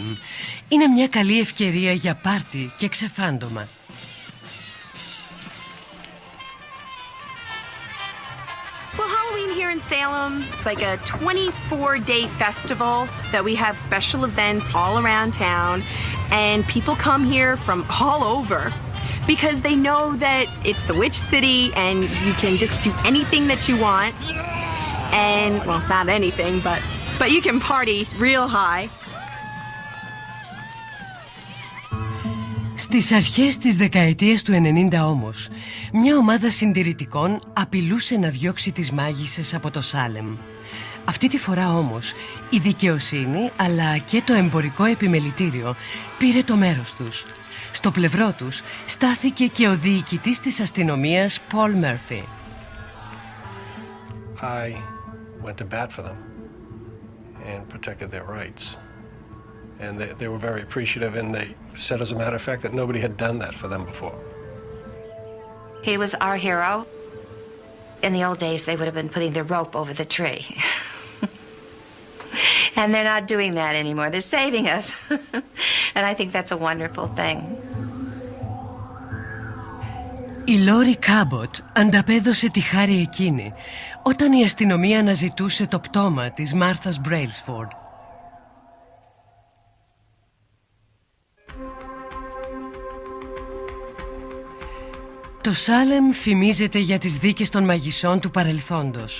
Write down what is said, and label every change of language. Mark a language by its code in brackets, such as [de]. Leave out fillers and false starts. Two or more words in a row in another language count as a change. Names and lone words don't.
[el] Είναι μια καλή ευκαιρία για πάρτι και ξεφάντωμα. [en] Well, Halloween here in Salem, it's like a 24-day festival that we have special events all around town, and people come here from all over because they know that it's the Witch City and you can just do anything that you want. And, well, not anything, but you can party real high. [el] Στις αρχές της δεκαετίας του 90 όμως, μια ομάδα συντηρητικών απειλούσε να διώξει τις μάγισσες από το Σάλεμ. Αυτή τη φορά όμως η δικαιοσύνη αλλά και το εμπορικό επιμελητήριο πήρε το μέρος τους. Στο πλευρό τους στάθηκε και ο διοικητής της αστυνομίας Πολ Μέρφυ. [en] I went to bat for them and protected their rights. And they were very appreciative, and they said, as a matter of fact, that nobody had done that for them before. He was our hero. In the old days, they would have been putting the rope over the tree. And they're not doing that anymore. They're saving us. And I think that's a wonderful thing. [el] Η Λόρι Κάμποτ ανταπέδωσε τη χάρη εκείνη όταν η αστυνομία αναζητούσε το πτώμα της Μάρθας Μπρέιλσφορντ. Το Σάλεμ φημίζεται για τις δίκες των μαγισσών του παρελθόντος.